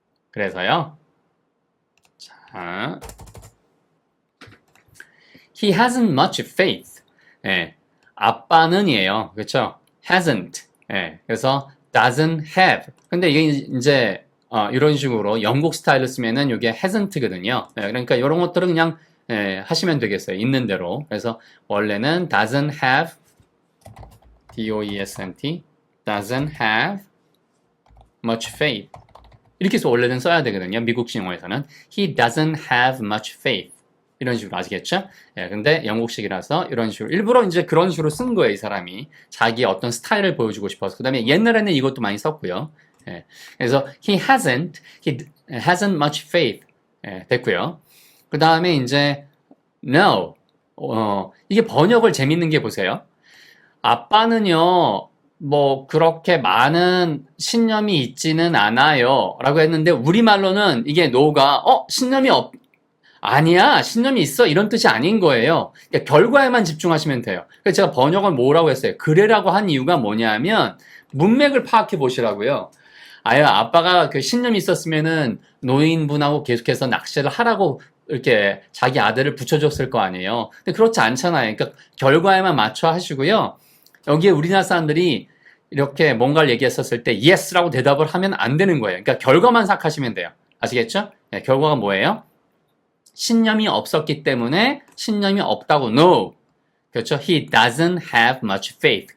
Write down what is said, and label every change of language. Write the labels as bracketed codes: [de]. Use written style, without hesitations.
[ko] 그래서요. 자, [en] He hasn't much faith. [ko] 예, 아빠는이에요. 그렇죠? hasn't. 예, 그래서 doesn't have. 근데 이게 이제 이런 식으로 영국 스타일로 쓰면은 이게 hasn't거든요. 예, 그러니까 이런 것들은 그냥 하시면 되겠어요. 있는 대로. 그래서 원래는 [en] doesn't have doesn't have much faith. [ko] 이렇게 해서 원래는 써야 되거든요. 미국식 영어에서는 [en] he doesn't have much faith. [ko] 이런 식으로 아시겠죠? 예, 근데 영국식이라서 이런 식으로 일부러 이제 그런 식으로 쓴 거예요, 이 사람이. 자기의 어떤 스타일을 보여주고 싶어서. 그다음에 옛날에는 이것도 많이 썼고요. 예, 그래서 [en] he hasn't much faith. [ko] 예, 됐고요. 그다음에 이제 no. 이게 번역을 재밌는 게 보세요. 아빠는요, 뭐 그렇게 많은 신념이 있지는 않아요 라고 했는데 우리말로는 이게 no가 신념이 아니야, 신념이 있어 이런 뜻이 아닌 거예요. 그러니까 결과에만 집중하시면 돼요. 그래서 제가 번역을 뭐라고 했어요? 그래라고 한 이유가 뭐냐면 문맥을 파악해 보시라고요. 아빠가 그 신념이 있었으면은 노인분하고 계속해서 낚시를 하라고 이렇게 자기 아들을 붙여줬을 거 아니에요. 근데 그렇지 않잖아요. 그러니까 결과에만 맞춰 하시고요. 여기에 우리나라 사람들이 이렇게 뭔가를 얘기했었을 때 yes라고 대답을 하면 안 되는 거예요. 그러니까 결과만 생각하시면 돼요. 아시겠죠? 네, 결과가 뭐예요? 신념이 없었기 때문에 신념이 없다고 no. 그렇죠? [en] He doesn't have much faith.